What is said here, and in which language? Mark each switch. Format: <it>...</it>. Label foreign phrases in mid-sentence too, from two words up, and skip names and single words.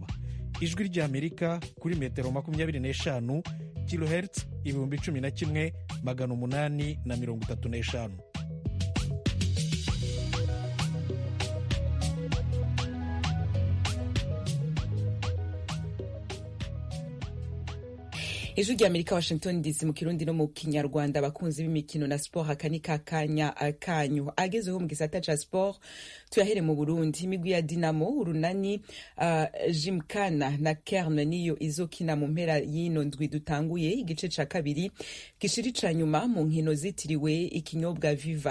<rn>Ijwi rya Amerika kuri metero 25 kilohertz 11,835. Ijwi rya Amerika, Washington DC, mu Kirundi no mu Kinyarwanda. Abakunzi b'imikino na sport, akani kakanya akanyu agezeho mu gisata ca sport. Tuyahere mu Burundi. Imigwi ya Dinamo, Urunani, Jimkana na Kerne niyo izokina mu mpera y'ino ndwi dutanguye igice ca kabiri gishiri ca nyuma mu nkino zitiriwe ikinyobwa Viva.</rn>